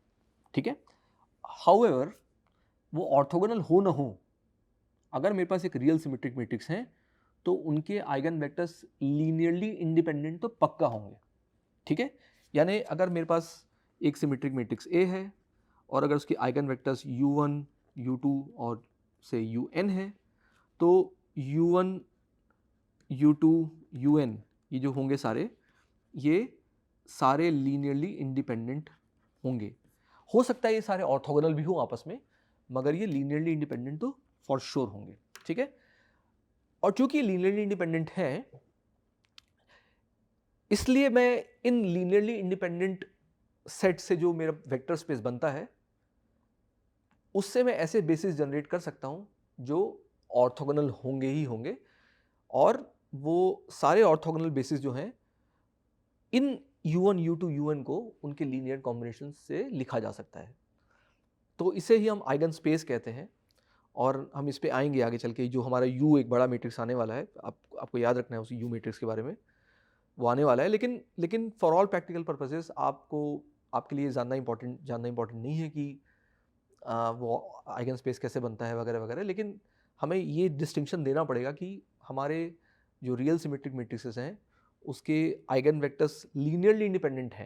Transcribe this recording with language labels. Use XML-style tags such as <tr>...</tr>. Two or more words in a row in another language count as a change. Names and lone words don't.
<hi>ठीक है, हाउएवर वो ऑर्थोगोनल हो ना हो, अगर मेरे पास एक</hi> <en>real symmetric matrix</en> <hi>है तो उनके</hi> <en>eigen vectors linearly independent</en> <hi>तो पक्का होंगे। ठीक है, यानी अगर मेरे पास एक</hi> <en>symmetric matrix A</en> <hi>है और अगर उसके</hi> <en>eigen vectors</en> <hi>u1, u2 और से un है, तो u1, u2, un ये जो होंगे ये सारे</hi> <en>linearly independent</en> <hi>होंगे। हो सकता है ये सारे ऑर्थोगोनल भी हो आपस में, मगर ये</hi> <en>linearly independent</en> <hi>तो</hi> <en>for sure</en> <hi>होंगे। ठीक है, और चूंकि</hi> <en>linearly independent</en> <hi>है इसलिए मैं इन</hi> <en>linearly independent set</en> <hi>से जो मेरा</hi> <en>vector space</en> <hi>बनता है उससे मैं ऐसे</hi> <en>basis generate</en> <hi>कर सकता हूं जो ऑर्थोगोनल होंगे ही होंगे, और वो सारे</hi> <en>orthogonal basis</en> <hi>जो हैं इन u1, u2, un को उनके</hi> <en>linear combination</en> <hi>से लिखा जा सकता है। तो इसे ही हम</hi> <en>eigen space</en> <hi>कहते हैं, और हम इस पे आएंगे आगे चल के। जो हमारा u एक बड़ा मैट्रिक्स आने वाला है, आपको याद रखना है उस u मैट्रिक्स के बारे में, वो आने वाला है। लेकिन</hi> <en>for all practical purposes</en> <hi>आपके लिए जानना इंपॉर्टेंट नहीं है कि वो</hi> <en>eigen space</en> <hi>कैसे बनता है वगैरह वगैरह, लेकिन हमें ये डिस्टिंक्शन देना पड़ेगा कि हमारे जो</hi> <en>real symmetric matrices</en> <hi>हैं उसके</hi> <en>eigen vectors linearly independent</en> <hi>हैं।</hi>